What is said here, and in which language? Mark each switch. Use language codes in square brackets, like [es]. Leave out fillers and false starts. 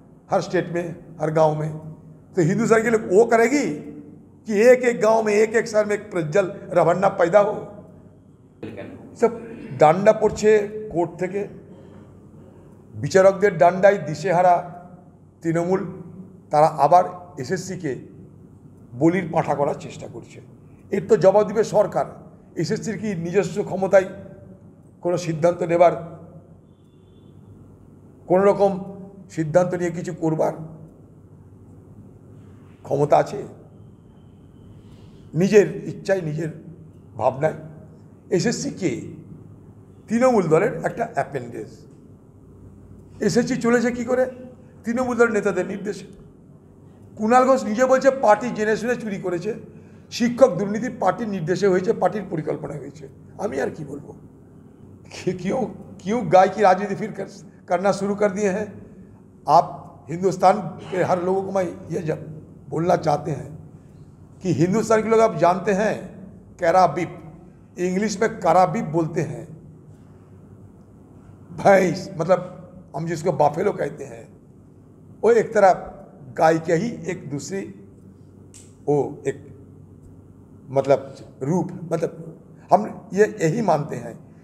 [hi] हर state में, हर गांव में। तो हिंदुस्तान के लिए वो करेगी कि एक एक गांव में, एक एक शहर में एक प्रज्वल रावण्णा पैदा हो। [bn] सब ডান্ডা পড়ছে কোর্ট থেকে, বিচারকদের ডান্ডায় দিশেহারা তৃণমূল, তারা আবার এসএসসিকে বলির পাঁঠা করার চেষ্টা করছে। এর তো জবাব দিবে সরকার। এসএসসির কি নিজস্ব ক্ষমতায় কোনো সিদ্ধান্ত নেবার, কোনো রকম সিদ্ধান্ত নিয়ে কিছু করবার ক্ষমতা আছে? নিজের ইচ্ছায়, নিজের ভাবনায়। এসএসসি কে? তৃণমূল দলের একটা অ্যাপেন্ডেজ। এসএসসি চলেছে কি করে? তৃণমূল দলের নেতাদের নির্দেশে। কুণাল ঘোষ নিজে বলছে পার্টি জেনে শুনে চুরি করেছে, শিক্ষক দুর্নীতি পার্টির নির্দেশে হয়েছে, পার্টির পরিকল্পনায় হয়েছে। আমি আর কি বলবো? [hi] क्यों गाय की राजनीति फिर करना शुरू कर दिए हैं आप? हिंदुस्तान के हर लोगों को मैं ये जब बोलना चाहते हैं कि हिंदुस्तान के लोग आप जानते हैं कैराबीप, इंग्लिश में कराबीप बोलते हैं, भैंस, मतलब हम जिसको बाफेलो कहते हैं, वो एक तरह गाय के ही एक दूसरी, वो एक मतलब रूप, मतलब हम ये यही मानते हैं।